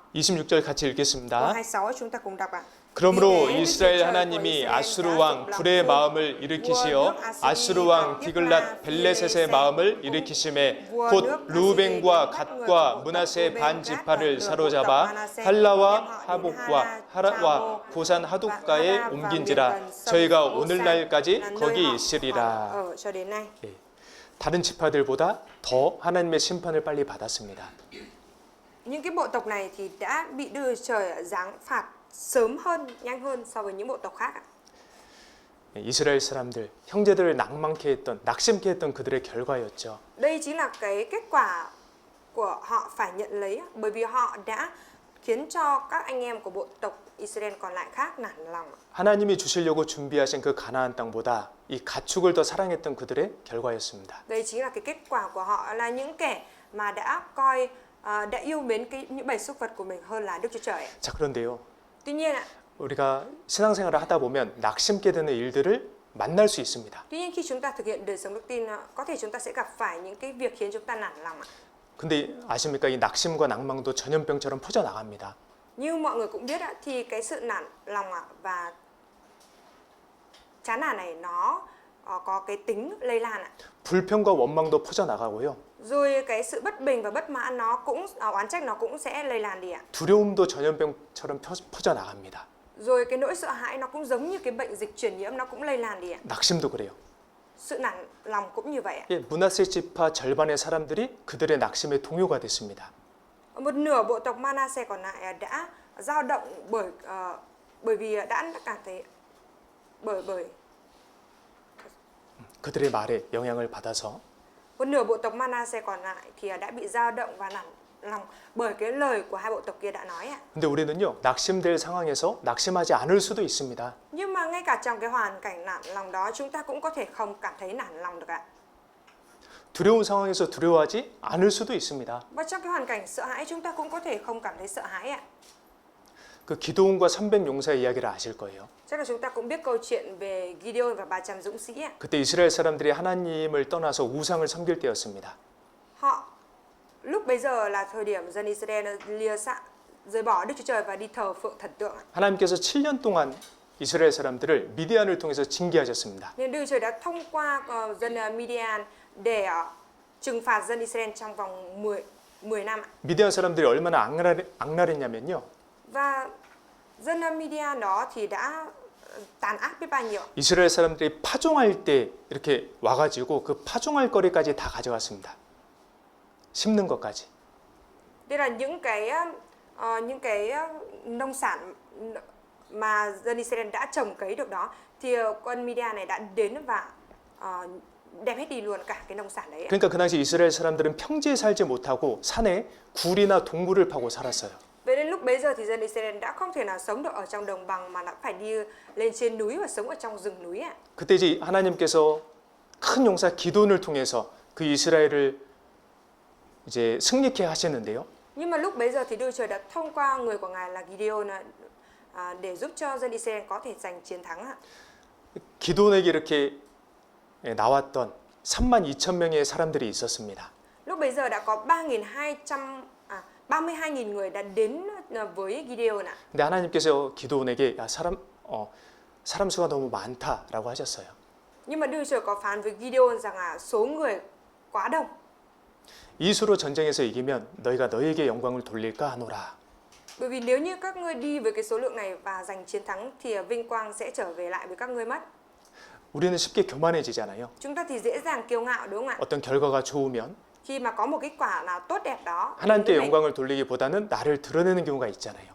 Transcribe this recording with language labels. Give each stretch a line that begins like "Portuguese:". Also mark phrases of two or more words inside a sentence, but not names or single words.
Korean: 26절 같이
Vietnamese: Câu
Korean: 읽겠습니다.
Vietnamese: 26 chúng ta cùng đọc ạ.
Korean: 그러므로 이스라엘 하나님이 아수르 왕 불의 마음을 일으키시어 아수르 왕 디글랏 벨레셋의 마음을 일으키심에 곧 루벤과 갓과 므낫세의 반 지파를 사로잡아 할라와 하복과 하라와 고산 하독가에 옮긴지라. 저희가 오늘날까지 거기 있으리라.
Vietnamese: Ở cho đến nay.
Korean: 예, 다른 지파들보다 더 하나님의 심판을 빨리 받았습니다.
Vietnamese: Những cái bộ tộc này thì đã bị Đức Chúa Trời giáng phạt sớm hơn, nhanh hơn so với những bộ tộc khác ạ.
Korean: 이스라엘 사람들, 형제들을 낭만케 했던, 낙심케 했던 그들의 결과였죠.
Vietnamese: Đây chính là cái kết quả của họ phải nhận lấy bởi vì họ đã khiến cho các anh em của bộ tộc Israel còn lại khác nản lòng.
Korean: 하나님이 주시려고 준비하신 그 가나안 땅보다 이 가축을 더 사랑했던 그들의 결과였습니다.
Vietnamese: Đây chính là cái kết quả của họ là những kẻ mà đã yêu mến những bầy súc vật của mình hơn là Đức Chúa Trời.
Korean: 자, 그런데요.
Vietnamese: Tuy nhiên ạ,
Korean: 우리가 신앙생활을 하다 보면 낙심게 되는 일들을 만날 수 있습니다.
Vietnamese: Tuy nhiên khi chúng ta thực hiện đời sống đức tin, có thể chúng ta sẽ gặp phải những cái việc khiến chúng ta nản lòng ạ.
Korean: 근데 아십니까? 이 낙심과 낭망도 전염병처럼 퍼져나갑니다.
Vietnamese: Như mọi người cũng biết ạ, thì cái sự nản lòng ạ và chán nản này nó có cái tính lây lan ạ.
Korean: 불평과 원망도 퍼져나가고요.
Vietnamese: Rồi cái sự bất bình và bất mãn nó cũng oán trách nó cũng sẽ lây lan đi ạ.
Korean: 두려움도 전염병처럼 퍼져나갑니다.
Vietnamese: Rồi cái nỗi sợ hãi nó cũng giống như cái bệnh dịch truyền nhiễm, nó cũng lây lan đi ạ.
Korean: 낙심도 그래요.
Vietnamese: Sự nản lòng cũng như vậy ạ.
Korean: 예, 므낫세 지파 절반의 사람들이 그들의 낙심의 동요가 됐습니다.
Vietnamese: Một nửa bộ tộc Manasseh còn lại đã dao động bởi vì đã cảm thấy bởi
Korean: 그들의 말에 영향을 받아서
Vietnamese: một nửa bộ tộc Manasseh còn lại thì đã bị dao động và nản lòng bởi cái lời của hai bộ tộc kia đã nói ạ.
Korean: 근데 우리는요, 낙심될 상황에서 낙심하지 않을 수도 있습니다.
Vietnamese: Nhưng mà ngay cả trong cái hoàn cảnh nản lòng đó, chúng ta cũng có thể không cảm thấy nản lòng được ạ.
Korean: 두려운 상황에서 두려워하지 않을 수도 있습니다.
Vietnamese: Và trong cái hoàn cảnh sợ hãi, chúng ta cũng có thể không cảm thấy sợ hãi ạ.
Korean: 그 기도원과 300 용사의 이야기를 아실 거예요.
Vietnamese: Chắc là chúng ta cũng biết câu chuyện về Gideon và 300 dũng sĩ ạ.
Korean: 그때 이스라엘 사람들이 하나님을 떠나서 우상을 섬길 때였습니다.
Vietnamese: Lúc bấy giờ là thời điểm dân Israel rời bỏ Đức Chúa Trời và đi thờ phượng thần tượng.
Korean: 하나님께서 7년 동안 이스라엘 사람들을 미디안을 통해서 징계하셨습니다.
Vietnamese: Nên Đức Chúa Trời đã thông qua dân Midian để trừng phạt dân Israel trong vòng 10 năm.
Korean: 미디안 사람들이 얼마나 악랄했냐면요.
Vietnamese: Và dân Midian đó thì đã tàn ác biết bao nhiêu.
Korean: 이스라엘 사람들이 파종할 때 이렇게 와가지고 그 파종할 거리까지 다 가져갔습니다. 심는 것까지.
Vietnamese: Đây là những cái nông sản mà dân Israel đã trồng cấy được đó, thì quân Midian này đã đến và đem hết đi luôn cả cái nông sản đấy.
Korean: 그러니까 그 당시 이스라엘 사람들은 평지에 살지 못하고 산에 굴이나 동굴을 파고 살았어요.
Vietnamese: Vậy nên lúc bấy giờ thì dân Israel đã không thể nào sống được ở trong đồng bằng mà đã phải đi lên trên núi và sống ở trong rừng núi ạ.
Korean: 그때 이제 하나님께서 큰 용사 기돈을 통해서 그 이스라엘을 이제 승리케 하셨는데요.
Vietnamese: Nhưng mà lúc bấy giờ thì Đức Trời đã thông qua người của Ngài là Gideon để giúp cho dân Israel có thể giành chiến thắng ạ.
Korean: 기돈에게 이렇게 나왔던 32,000명의 사람들이 있었습니다.
Vietnamese: Lúc bấy giờ đã có 32.000 người đã đến với Gideon ạ.
Korean: 근데 하나님께서 기도원에게 야, 사람 수가 너무 많다라고 하셨어요.
Vietnamese: Nhưng mà Đức Trời có phán với Gideon rằng số người quá đông.
Korean: 이 수로 전쟁에서 이기면 너희가 너희에게 영광을 돌릴까 하노라.
Vietnamese: Bởi vì nếu như các ngươi đi với cái số lượng này và giành chiến thắng thì vinh quang sẽ trở về lại với các ngươi mất.
Korean: 우리는 쉽게 교만해지잖아요.
Vietnamese: Chúng ta thì dễ dàng kiêu ngạo đúng không ạ?
Korean: 어떤 결과가 좋으면
Vietnamese: Khi mà có một kết quả nào tốt đẹp đó
Korean: 하나님께 영광을 돌리기보다는 나를 드러내는 경우가 있잖아요.